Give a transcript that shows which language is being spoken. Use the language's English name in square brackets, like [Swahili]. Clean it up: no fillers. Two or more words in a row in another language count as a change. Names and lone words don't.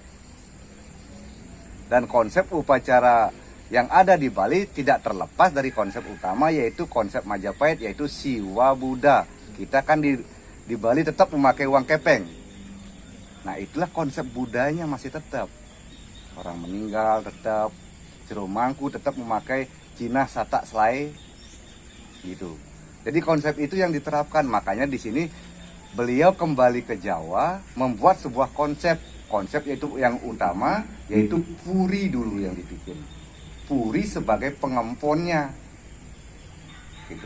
[Indonesian] Dan konsep upacara yang ada di Bali tidak terlepas dari konsep utama, yaitu konsep Majapahit, yaitu Siwa Buddha. Kita kan di Bali tetap memakai uang kepeng. Nah, itulah konsep budaya masih tetap. Orang meninggal tetap, jero mangku tetap memakai [Balinese] Cina satak selai [Indonesian] gitu. Jadi konsep itu yang diterapkan. Makanya di sini beliau kembali ke Jawa membuat sebuah konsep yaitu yang utama, yaitu puri dulu yang dibikin. Puri sebagai pengemponnya gitu.